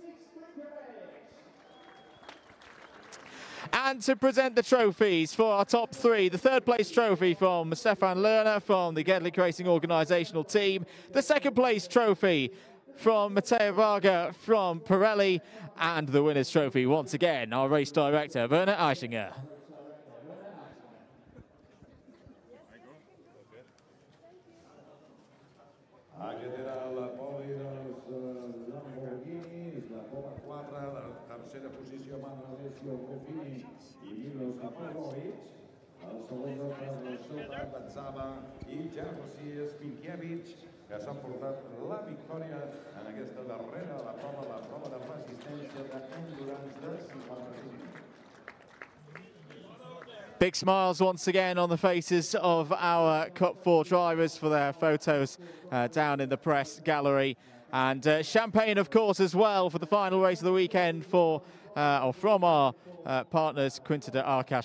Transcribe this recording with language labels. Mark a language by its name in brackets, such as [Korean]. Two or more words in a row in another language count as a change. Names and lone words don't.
[English] And to present the trophies for our top 3, the third place trophy from Stefan Lerner from the GEDLICH Racing organisational team, the second place trophy from Matteo Varga from Pirelli, and the winner's trophy once again, our race director Werner Eichinger. [Catalan] La poli dels Lamborghinis, la Copa 4, la tercera posició amb Alessio Ruffini i Milos Pavlovic, el segon lloc per Shota Abkazawa i Jerzy Spinkovic, que s'han portat la victòria en aquesta darrera, la prova de resistència d'endurance de 55. [English] Big smiles once again on the faces of our Cup 4 drivers for their photos down in the press gallery. And champagne, of course, as well for the final race of the weekend from our partners, Quinta de Arcash.